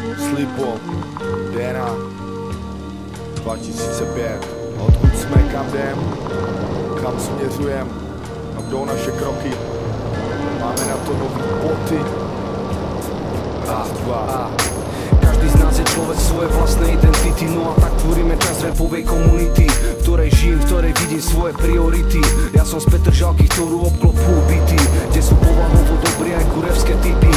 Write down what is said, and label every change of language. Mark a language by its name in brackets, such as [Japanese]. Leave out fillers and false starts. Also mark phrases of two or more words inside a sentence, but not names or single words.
[Czech] Slipo, DNA 2005. Odkud jsme, kam jdem, kam směřujem, kam jdou naše kroky. Máme na to nový boty. Raz, dva. [Slovak] Každý z nás je človek svojej vlastnej identity. No a tak tvoríme časť rapovej komunity, v ktorej žijem, v ktorej vidím svoje priority. Ja som z Petržalky, ktorú obklopujú byty, kde sú povahovo dobrí aj kurevské typy.